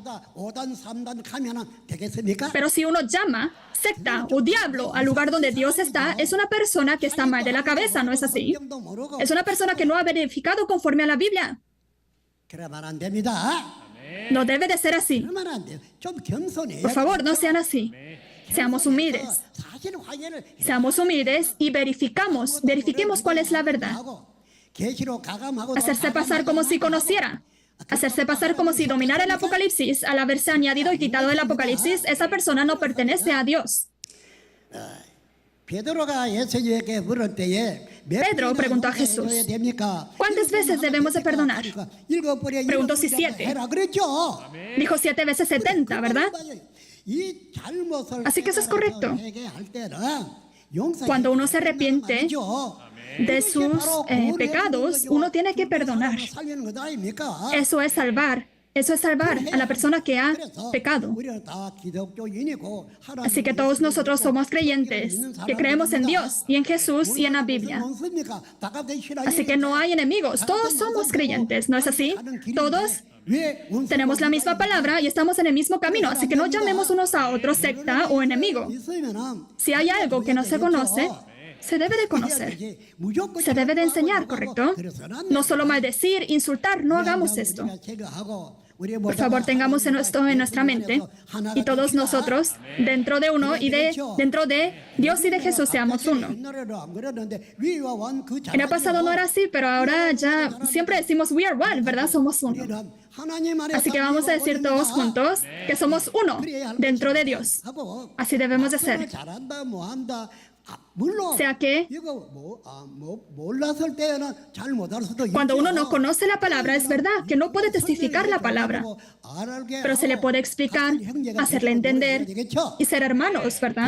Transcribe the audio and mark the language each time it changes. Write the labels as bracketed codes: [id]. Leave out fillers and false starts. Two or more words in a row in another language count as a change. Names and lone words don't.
[es] Pero si uno llama secta o diablo al lugar donde Dios está, es una persona que está mal de la cabeza, ¿no es así? Es una persona que no ha verificado conforme a la Biblia. No debe de ser así. [ko] 그러면 안 돼요. 좀 겸손해야 [es] Por favor, no sean así. Seamos humildes. [ko] 사실 확인을 [es] Seamos humildes y verifiquemos cuál es la verdad. [ko] 계시로 가감하고 [es] Hacerse pasar como si conociera. Hacerse pasar como si dominara el Apocalipsis. Al haberse añadido y quitado el Apocalipsis, esa persona no pertenece a Dios. [ko] 베드로가 예수님에게 물을 때에 [es] Pedro preguntó a Jesús, ¿cuántas veces debemos de perdonar? Preguntó si 7. [ko] 해라 그랬죠. [es] Dijo 7 veces 70, ¿verdad? [ko] 이 잘못을 [es] Así que eso es correcto. [ko] 회개할 때는 용서해 [es] Cuando uno se arrepiente [ko] 죠. [es] de sus pecados, uno tiene que perdonar. [ko] 살리는 것 아닙니까? [es] Eso es salvar. Eso es salvar a la persona que ha pecado. [ko] 우리는 다 기독교인이고 [es] Así que todos nosotros somos creyentes, que creemos en Dios y en Jesús y en la Biblia. Así que no hay enemigos, todos somos creyentes, ¿no es así? Todos tenemos la misma palabra y estamos en el mismo camino, así que no llamemos unos a otros secta o enemigo. Si hay algo que no se conoce, se debe de conocer, se debe de enseñar, ¿correcto? No solo maldecir, insultar, no hagamos esto. Por favor, tengamos esto en nuestra mente y todos nosotros, dentro de uno y dentro de Dios y de Jesús, seamos uno. En el pasado no era así, pero ahora ya siempre decimos [en] we are one, [es] ¿verdad? Somos uno. Así que vamos a decir todos juntos que somos uno dentro de Dios. Así debemos de ser. O sea que cuando uno no conoce la palabra, es verdad que no puede testificar la palabra, pero se le puede explicar, hacerle entender y ser hermanos, ¿verdad?